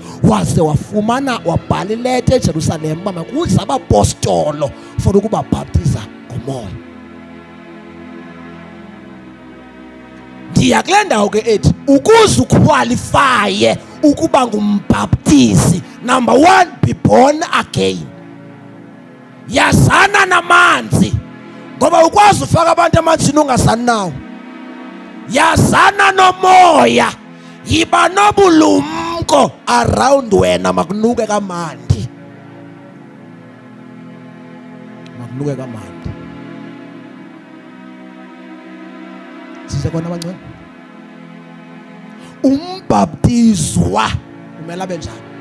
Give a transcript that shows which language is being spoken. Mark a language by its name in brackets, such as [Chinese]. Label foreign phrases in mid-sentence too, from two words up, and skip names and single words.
[Xhosa] Waze wafumana wabhala ileta eJerusalem uba makuze abapostolo for ukubabhaptiza ngomoya. Ndiya kule ndawo ke ethi ukuze ukwalifaye ukuba ngumbhaptizi, [English] number 1, be born again. [Xhosa] Yazana namanzi, ngoba ukwazi ufaka abantu emanzini ungazani nawo. Yazana nomoya, yiba nobulumko around wena, makunuke kamandi, makunuke kamandi. Size kona abangcwele, umbhaptizwa umele abe njani?